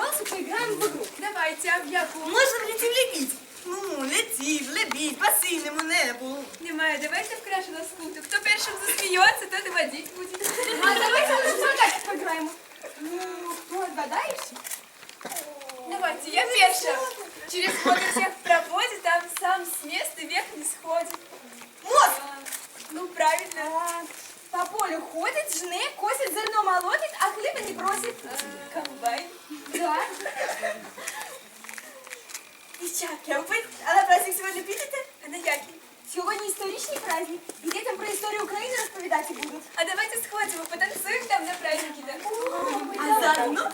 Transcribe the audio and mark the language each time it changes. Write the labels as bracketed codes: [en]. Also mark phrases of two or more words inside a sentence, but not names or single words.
[ru] поиграем в игру. [uk] Давайте, а в яку? Можна летів лебідь. Ну, летів, лебідь, [ru] по синему небу. [uk] Немає, давайте в крашу на скуту. Хто першим засміється, тот і водить буде. [ru] А давайте в загадки поиграем. Ну, кто отгадаешь? Давайте, я первая. Через ход всех проводит, там сам с места вверх не сходит. Мозг! Ну, правильно. По полю ходит, жны, косит, зерно молотит, а хлеба не просит. Комбайн. Да. [uk] Дівчатки, а ви на праздник сьогодні підете? А на який? Сьогодні історичний праздник, і дітям про історію України розповідати будуть. А давайте сходимо, [ru] потанцуем там на празднике, да? А заодно?